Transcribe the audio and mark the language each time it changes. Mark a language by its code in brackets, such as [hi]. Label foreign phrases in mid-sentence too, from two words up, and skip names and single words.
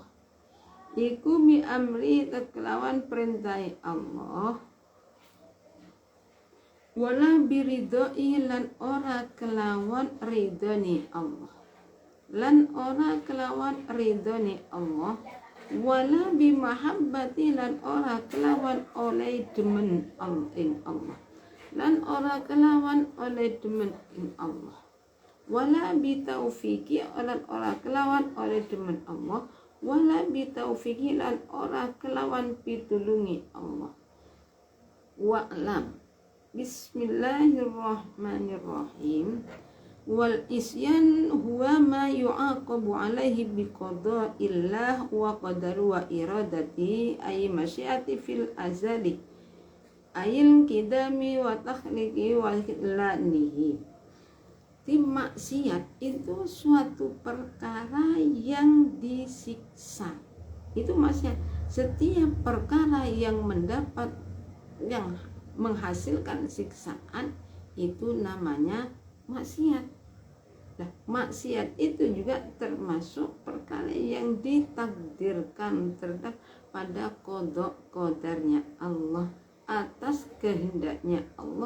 [jv] Iku [ar] بأمر [jv] kelawan perintahe Allah. [ar] ولا برضى [jv] lan ora kelawan ridhoni Allah. Lan ora kelawan ridhoni Allah. [ar] ولا بمحبة [jv] lan ora kelawan oleh demen Allah. Lan ora kelawan oleh demen ing Allah. [ar] ولا بتوفيق [jv] lan ora kelawan oleh demen Allah, [ar] ولا بتوفيق [jv] lan ora kelawan pitulungi Allah. [ar] واعلم. بسم الله الرحمن الرحيم. والعصيان هو ما يعاقب عليه بقضاء الله وقدره وإرادته أي مشيئته في الأزل أي القدم وتخليقه ولعنه. [id] Maksiat itu suatu perkara yang disiksa. Itu maksudnya setiap perkara yang menghasilkan siksaan itu namanya maksiat. Nah, maksiat itu juga termasuk perkara yang ditakdirkan terhadap pada qada qadarnya Allah atas kehendaknya Allah.